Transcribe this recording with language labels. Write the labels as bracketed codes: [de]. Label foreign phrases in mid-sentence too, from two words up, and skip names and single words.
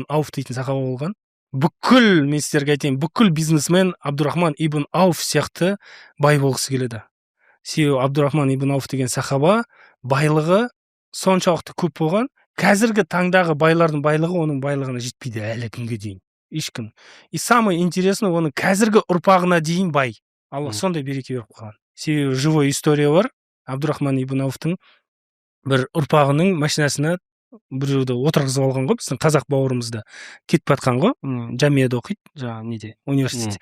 [kk] Ауф дейтін сахаба болған. Бүкіл, мен сіздерге айтайын, бүкіл бизнесмен Абдурахман ибн Ауф сияқты бай болғысы келеді. Себебі Абдурахман ибн Ауф деген сахаба байлығы соншалықты көп болған. Қазіргі таңдағы байлардың байлығы оның байлығына жетпейді әлі күнге дейін. Ешкім. [ru] И самое интересное, [kk] оның қазіргі ұрпағына дейін бай. Аллах сондай береке беріп қалған. Себебі [ru] живой история [kk] бар. Абдурахман ибн Ауфтың бір ұрпағының машинасына біреуді отырғызып алған ғой, біздің қазақ бауырымызды кетіп жатқан ғой, жамияда оқиды, жаңағы неде, университетте.